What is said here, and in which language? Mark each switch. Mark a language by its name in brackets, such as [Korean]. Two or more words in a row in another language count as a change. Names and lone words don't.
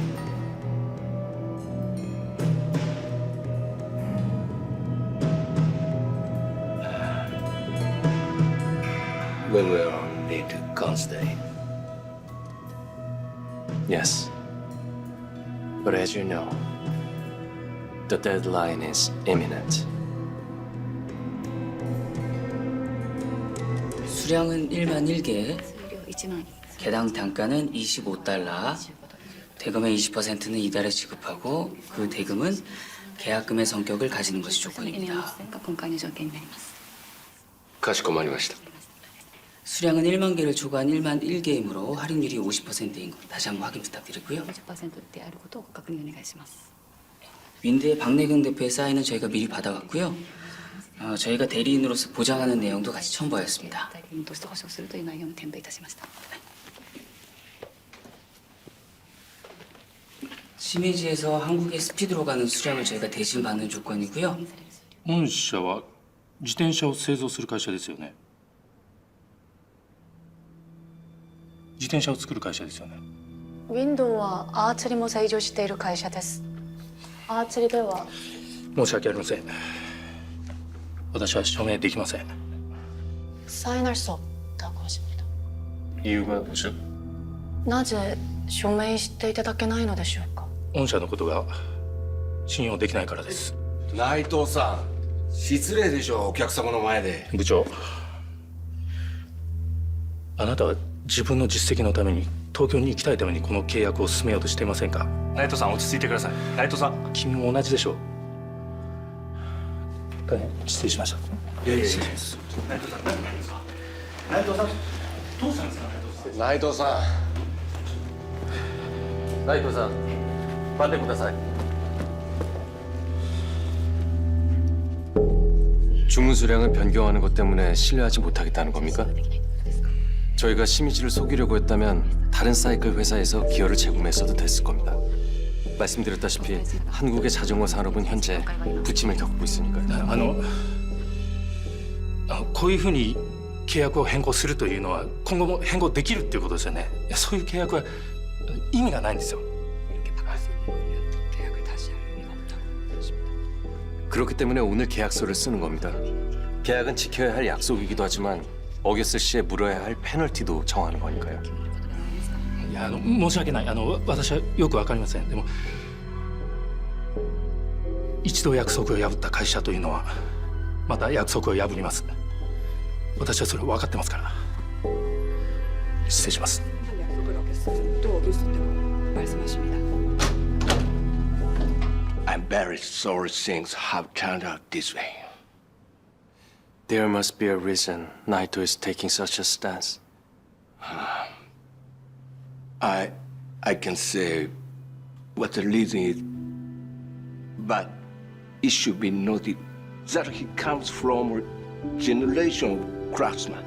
[English] We will need to constantly. Yes. But as you know, the deadline is imminent. [Korean] 수량은 1만 1개, 개당 단가는 25달러, 대금의 20%는 이달에 지급하고 그 대금은 계약금의 성격을 가지는 것이 조건입니다. [Japanese] かしこまりました. [Korean] 수량은 1만 개를 초과한 1만 1개이므로 할인율이 50%인 것 다시 한번 확인 부탁드리고요. 윈드의 박내경 대표의 사인은 저희가 미리 받아왔고요. 저희가 대리인으로서 보장하는 내용도 같이 첨부하였습니다. 시메지에서 한국에 스피드로 가는 수량을 저희가 대신 받는 조건이고요. [Japanese] 御社は自転車を製造する会社ですよね。自転車を作る会社ですよね。ウィンドウはアーチェリも製造している会社です。アーチェリでは申し訳ありません。私は署名できません。 [Korean] 사인할 수 없다고 하십니다. 이유가 뭐죠? [Japanese] なぜ署名していただけないのでしょうか。御社のことが信用できないからです。内藤さん、失礼でしょ、お客様の前で。部長、あなたは自分の実績のために東京に行きたいためにこの契約を進めようとしていませんか。内藤さん、落ち着いてください。内藤さん、君も同じでしょう。大変失礼しました。いやいやいや。内藤さん、内藤さん、内藤さん、どうしたんですか。内藤さん。内藤さん、待ってください。 [Korean] 주문 수량을 변경하는 것 때문에 신뢰하지 못하겠다는 겁니까? 저희가 시미즈를 속이려고 했다면 다른 사이클 회사에서 기어를 재구매했어도 됐을 겁니다. 말씀드렸다시피 한국의 자전거 산업은 현재 부침을 겪고 있으니까요. [Japanese] こういうふうに契約を変更するというのは今後も変更できるっていうことですよね。いや、そういう契約は意味がないんですよ。 [Korean] 그렇기 때문에 오늘 계약서를 쓰는 겁니다. 계약은 지켜야 할 약속이기도 하지만 어겼을 시에 물어야 할 페널티도 정하는 거니까요. [Japanese] いや、申し訳ない。私はよくわかりません。でも一度約束を破った会社というのはまた約束を破ります。私はそれ分かってますから。失礼します。 [English] I'm very sorry things have turned out this way. There must be a reason Naito is taking such a stance. I can say what the reason is, but it should be noted that he comes from a generation of craftsmen.